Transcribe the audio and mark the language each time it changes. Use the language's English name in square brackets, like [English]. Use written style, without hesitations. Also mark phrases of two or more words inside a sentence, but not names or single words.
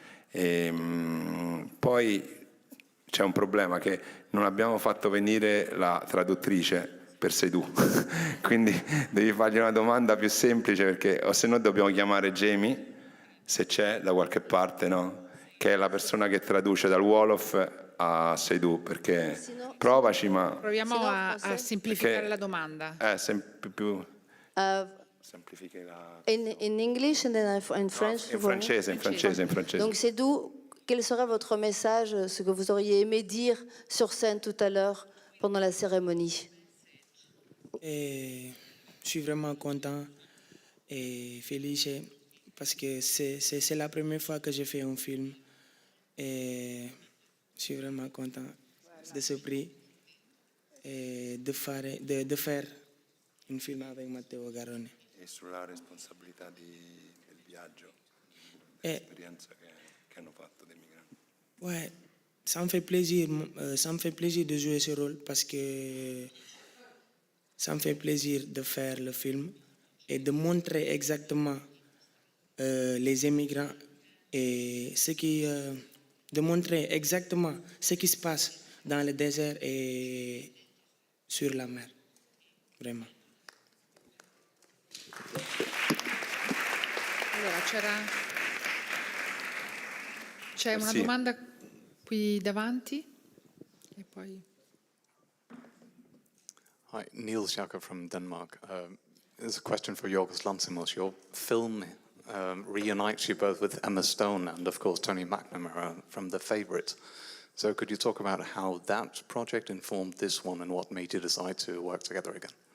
[Italian] Poi c'è un problema, che non abbiamo fatto venire la traduttrice per Seydou, quindi devi fargli una domanda più semplice, perché o se no dobbiamo chiamare Jamie, se c'è da qualche parte, no? Che è la persona che traduce dal Wolof a Seydou, perché provaci, ma Proviamo a semplificare la domanda. più semplifiche la... [English] In English and then in French. [Italian] in francese. [French] Donc Sédou, quel serait votre message, ce que vous auriez aimé dire sur scène tout à l'heure pendant la cérémonie? Je suis vraiment content et felice parce que c'est la première fois que je fais un film et je suis vraiment content de ce prix et de faire un film avec Matteo Garrone. [Italian] E sulla responsabilità del viaggio, l'esperienza che hanno fatto dei migranti. [French] Ouais, ça me fait plaisir de jouer ce rôle parce que ça me fait plaisir de faire le film et de montrer exactement les immigrants et de montrer exactement ce qui se passe dans le désert et sur la mer, vraiment. [Italian] Allora, c'è una Sì. domanda qui davanti e poi... [English] Hi, Niels Jakob from Denmark. There's a question for Yorgos Lanthimos. Your film reunites you both with Emma Stone and, of course, Tony McNamara from The Favourite. So could you talk about how that project informed this one and what made you decide to work together again?